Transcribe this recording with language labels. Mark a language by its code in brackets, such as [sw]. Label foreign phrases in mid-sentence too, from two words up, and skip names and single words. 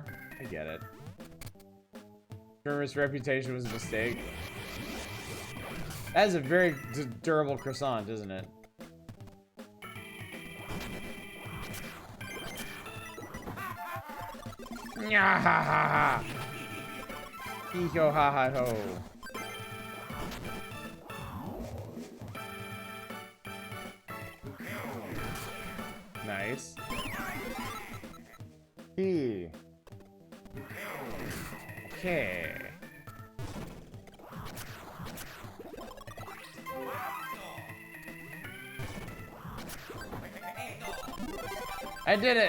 [en] I get it. Germer's reputation was a mistake. That is a very durable croissant, isn't it? Nya ha ha ha. Hee-ho ha ha ho. Nice. Okay. I did it!